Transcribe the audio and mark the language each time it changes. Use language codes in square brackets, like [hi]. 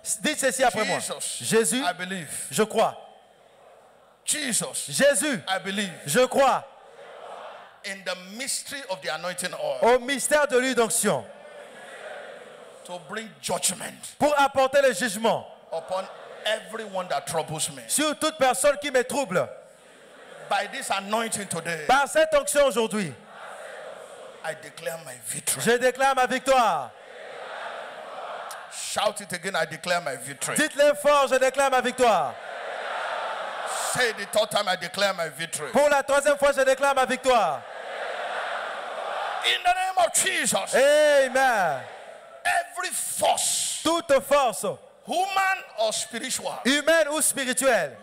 [fr] Dites ceci après moi. [en] Jesus, [fr] Jésus, [en] I believe. [fr] je crois. [en] Jesus, [fr] Jésus, [en] I believe. [fr] je crois. [en] In the mystery of the anointing oil. [fr] Au mystère de l'huile d'onction. [en] To bring judgment. [fr] Pour apporter le jugement. [en] Upon everyone that troubles me. [fr] Sur toute personne qui me trouble. [en] By this anointing today. [fr] Par cette onction aujourd'hui. [en] I declare my victory. [fr] Je déclare ma victoire. [en] Shout it again, I declare my victory. [fr] Dites-le fort, je déclare ma victoire. [en] Say it the third time, I declare my victory. [fr] Pour la troisième fois, je déclare ma victoire. [en] In the name of Jesus. Amen. Every force. [fr] Toute force. [en] Human or spiritual. [fr] Humaine ou spirituelle.